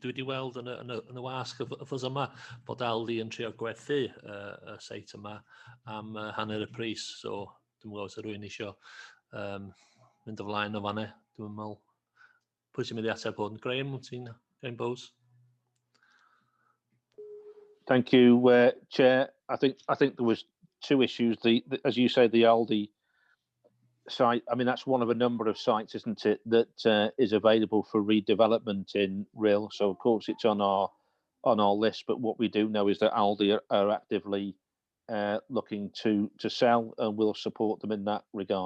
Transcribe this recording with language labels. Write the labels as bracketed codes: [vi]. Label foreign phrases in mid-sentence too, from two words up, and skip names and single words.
[cy] Dwi wedi weld yn y wasg y ffos yma bod Aldi yn trio gwerthu y seit yma am hanner y pris, so dwi'n gwybod os rwy'n eisiau mynd o flaen o fanna. Dwi'n meddwl, pwy sy'n mynd i ateb hwn? Graham, Graham Bowes? [en] Thank you, Chair. I think there was two issues. As you say, the Aldi site. I mean, that's one of a number of sites, isn't it, that is available for redevelopment in RHYL. So of course it's on our list. But what we do know is that Aldi are actively looking to sell, and we'll support them in that regard.